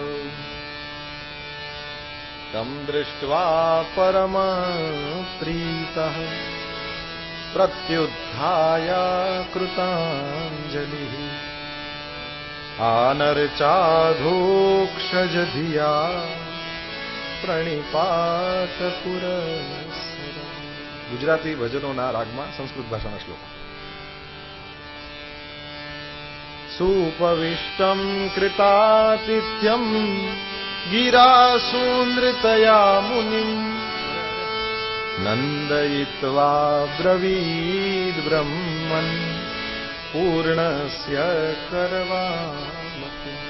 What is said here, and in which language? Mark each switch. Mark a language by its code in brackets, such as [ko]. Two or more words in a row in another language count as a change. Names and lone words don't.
[sa] तं दृष्ट्वा परमप्रीतः प्रत्युत्थाय कृताञ्जलिः आनर्चाधोक्षजधिया प्रणिपात पुरस्सरम्. [gu] ગુજરાતી ભજનોના રાગમાં સંસ્કૃત ભાષાના શ્લોક. [sa] सुपविष्टम कृतातिथ्यम गिरासुनृतया मुनिम नंदयित्वा ब्रवीद ब्रह्मन पूर्णस्य करवामति.